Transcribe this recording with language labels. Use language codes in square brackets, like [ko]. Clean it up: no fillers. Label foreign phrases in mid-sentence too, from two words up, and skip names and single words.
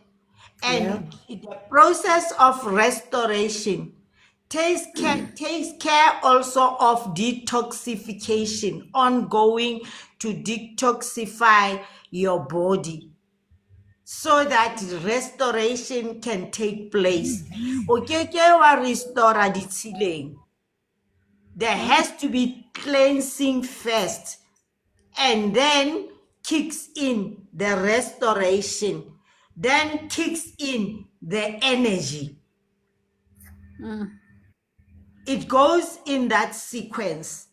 [en] And the process of restoration takes care also of detoxification, ongoing to detoxify your body so that restoration can take place. [tn] O ke wa restore ditshileng. [en] There has to be cleansing first, and then kicks in the restoration, then kicks in the energy. It goes in that sequence.